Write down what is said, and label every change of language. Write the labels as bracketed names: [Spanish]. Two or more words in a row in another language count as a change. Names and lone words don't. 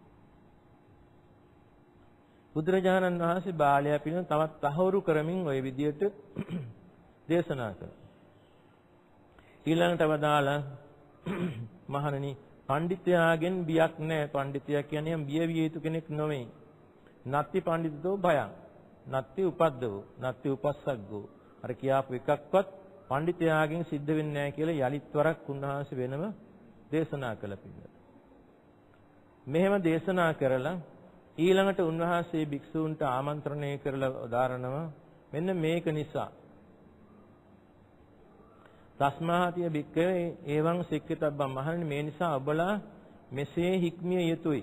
[Sinhala] බුදුරජාණන් වහන්සේ බාලයා පිළිබඳ තවත් තහවුරු කරමින් ওই විදිහට දේශනා කළා. ඊළඟට වදාලා මහණනි පඬිතයාගෙන් බියක් නැහැ. පඬිතයා කියන්නේ බිය විය යුතු කෙනෙක් නොවේ. [Pali] නත්ති පඬිතෝ භයං. නත්ති උපද්දවෝ. නත්ති උපස්සග්ගෝ. [Sinhala] අර කියාපු එකක්වත් පඬිතයාගෙන් සිද්ධ වෙන්නේ නැහැ කියලා යලිත් වරක් උන්වහන්සේ වෙනම දේශනා කළ පිළිවෙල. මෙහෙම දේශනා කරලා ඊළඟට උන්වහන්සේ භික්ෂූන්ට ආමන්ත්‍රණය කරලා උදාරනවා මෙන්න මේක නිසා [Pali] තස්මාතිය භික්ඛවේ එවං සික්ඛිතබ්බං [Sinhala] මහණනි මේ නිසා ඔබලා මෙසේ හික්මිය යුතුයි.